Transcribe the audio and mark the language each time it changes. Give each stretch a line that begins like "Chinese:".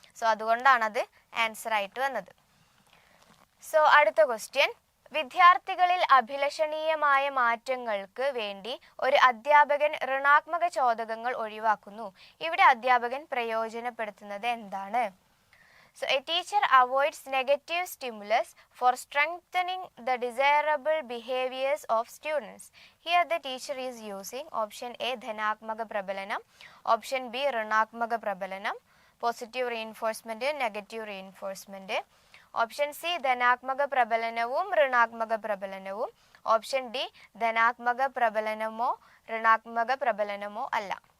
Malayalam: So അതുകൊണ്ടാണ് അത് answer ആയിട്ട് വന്നത്. സോ അടുത്ത ക്വസ്റ്റ്യൻ. വിദ്യാർത്ഥികളിൽ അഭിലഷണീയമായ മാറ്റങ്ങൾക്ക് വേണ്ടി ഒരു അധ്യാപകൻ ഋണാത്മക ചോദകങ്ങൾ ഒഴിവാക്കുന്നു. ഇവിടെ അധ്യാപകൻ പ്രയോജനപ്പെടുത്തുന്നത് എന്താണ്?
English: So a teacher avoids negative stimulus for strengthening the desirable behaviors of students. Here the teacher is using option A
Malayalam: ധനാത്മക പ്രബലനം, option B ഋണാത്മക പ്രബലനം, positive reinforcement, negative reinforcement, option C ധനാത്മക പ്രബലനവും ഋണാത്മക പ്രബലനവും, option D ധനാത്മക പ്രബലനമോ ഋണാത്മക പ്രബലനമോ അല്ല.